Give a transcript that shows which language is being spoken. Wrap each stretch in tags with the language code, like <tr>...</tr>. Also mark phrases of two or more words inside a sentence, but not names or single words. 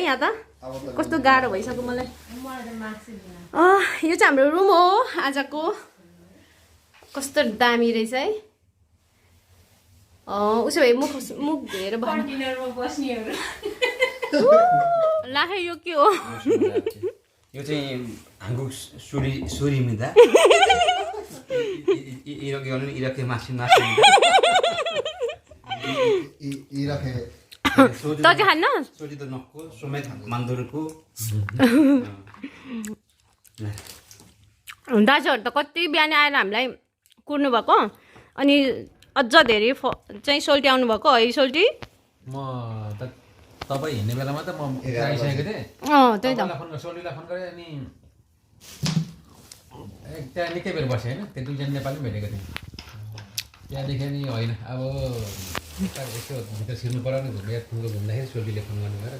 <ne>यहाँ त कस्तो गाह्रो भइसक्यो मलाई। यो चाहिँ हाम्रो रुम हो आजको। कस्तो दामी रहेछ है। उसो भए मुख धोएर लाखे यो के हो? यो चाहिँ</ne> <ko>한국 술입니다. 이렇게 마십니다. 이렇게 떡이 하나? 소주도 넣고 소맥 만들고. 네.</ko> <ne>दाजुहरू त कति बिहान आएर हामीलाई कुर्नु भएको अनि अझ धेरै चाहिँ सोल्टी आउनु भएको है सोल्टी म त तपाईँ हिँड्ने बेलामा त म आइसकेको थिएँ त्यही त सोल्टीलाई फोन गरेँ अनि त्यहाँ निकै बेर बसेँ होइन त्यो दुईजना नेपाली पनि भेटेको थिएँ त्यहाँदेखि अनि होइन अब यसो भित्र छिर्नु पऱ्यो नि घुम्दाखेरि सोल्टीले फोन गर्नु गएर</ne>